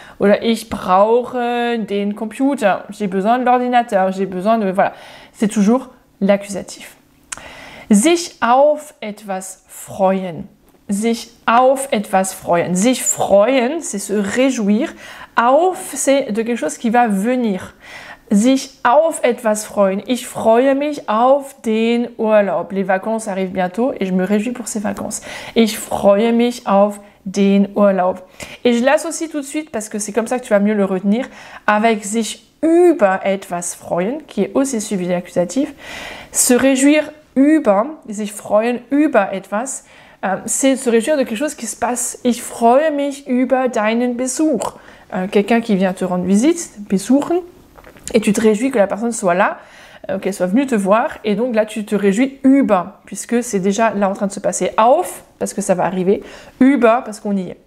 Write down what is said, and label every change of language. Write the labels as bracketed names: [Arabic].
[German] Oder ich brauche den Computer, [French] j'ai besoin de l'ordinateur, j'ai besoin de... Voilà, c'est toujours l'accusatif. [German] Sich auf etwas freuen. Sich auf etwas freuen. Sich freuen, [French] c'est se réjouir. Auf, c'est de quelque chose qui va venir. [German] Sich auf etwas freuen. Ich freue mich auf den Urlaub. [French] Les vacances arrivent bientôt et je me réjouis pour ces vacances. [German] Ich freue mich auf den Urlaub. [French] Et je l'associe tout de suite parce que c'est comme ça que tu vas mieux le retenir avec [German] sich über etwas freuen, [French] qui est aussi suivi de l'accusatif. Se réjouir über, [German] sich freuen über etwas, [French] c'est se réjouir de quelque chose qui se passe. [German] Ich freue mich über deinen Besuch. [French] Quelqu'un qui vient te rendre visite, besuchen, et tu te réjouis que la personne soit là, qu'elle soit venue te voir, et donc là tu te réjouis über, puisque c'est déjà là en train de se passer. Auf, parce que ça va arriver, über, parce qu'on y est.